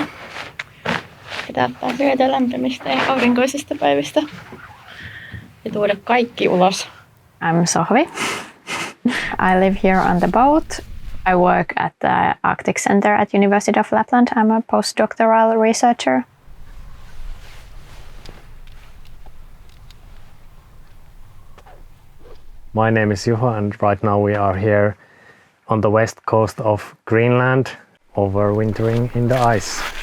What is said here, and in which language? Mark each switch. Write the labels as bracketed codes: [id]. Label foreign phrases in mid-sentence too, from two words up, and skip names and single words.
[fi] Pitää hyötyä lämpimistä ja aurinkoisista päivistä ja tuoda kaikki ulos. [en] I'm Sohvi. I live here on the boat. I work at the Arctic Center at University of Lapland. I'm a postdoctoral researcher. My name is Juho, and right now we are here on the west coast of Greenland, overwintering in the ice.